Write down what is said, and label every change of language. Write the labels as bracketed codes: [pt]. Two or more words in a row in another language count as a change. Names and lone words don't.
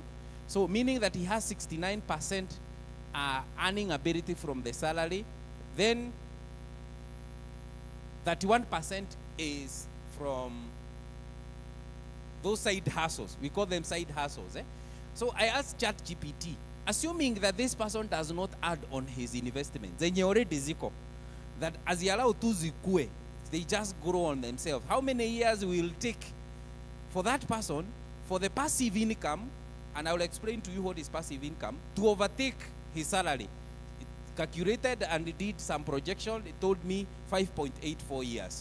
[en] So meaning that he has 69% earning ability from the salary, then 31% is from those side hustles. We call them side hustles. So I asked ChatGPT, assuming that this person does not add on his investments, [sw] zenye already ziko, [en] that [sw] azialau tu zikue, [en] they just grow on themselves. How many years will it take for that person, for the passive income, and I will explain to you what is passive income, to overtake his salary? It calculated and it did some projection. It told me 5.84 years.